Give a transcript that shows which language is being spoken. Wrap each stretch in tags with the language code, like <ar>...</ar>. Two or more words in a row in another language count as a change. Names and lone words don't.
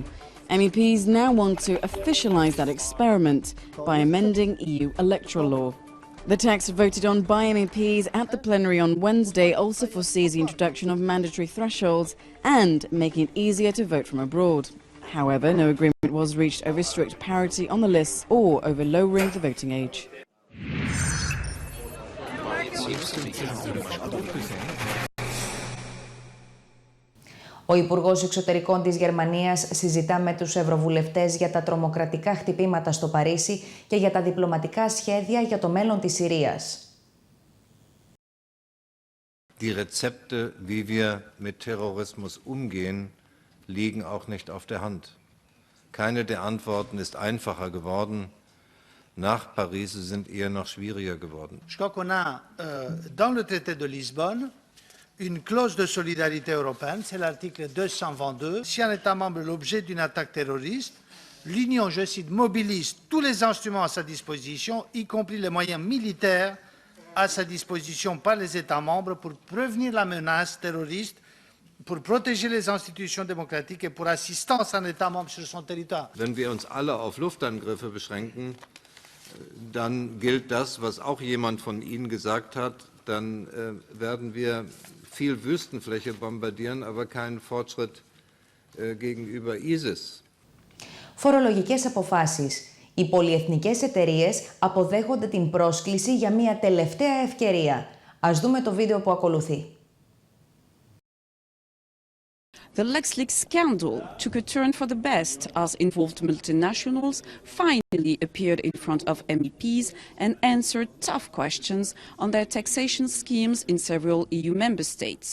<en>MEPs now want to officialise that experiment by amending EU electoral law. The text voted on by MEPs at the plenary on Wednesday also foresees the introduction of mandatory thresholds and making it easier to vote from abroad. However, no agreement was reached over strict parity on the lists or over lowering the voting age.</en> <el>Ο Υπουργός Εξωτερικών της Γερμανίας συζητά με τους ευρωβουλευτές για τα τρομοκρατικά χτυπήματα στο Παρίσι και για τα διπλωματικά σχέδια για το μέλλον της Συρίας.</el> <de>Die Rezepte, wie wir mit Terrorismus umgehen, liegen auch nicht auf der Hand. Keine der Antworten ist einfacher geworden. Nach Paris sind eher noch schwieriger geworden.</de> <fr>Je crois qu'on a dans le traité de Lisbonne une clause de solidarité européenne, c'est l'article 222. Si un État membre est l'objet d'une attaque terroriste, l'Union, je cite, mobilise tous les instruments à sa disposition, y compris les moyens militaires à sa disposition par les États membres pour prévenir la menace terroriste, pour protéger les institutions démocratiques et pour assistance à un État membre sur son territoire.</fr> <de>Wenn wir uns alle auf Luftangriffe beschränken, dann gilt das, was auch jemand von Ihnen gesagt hat, dann werden wir viel Wüstenfläche bombardieren, aber keinen Fortschritt gegenüber ISIS.</de> <el>Φορολογικές αποφάσεις. Οι πολυεθνικές εταιρείες αποδέχονται την πρόσκληση για μια τελευταία ευκαιρία. Ας δούμε το βίντεο που ακολουθεί.</el> <en>The LuxLeaks scandal took a turn for the best as involved multinationals finally appeared in front of MEPs and answered tough questions on their taxation schemes in several EU member states.</en>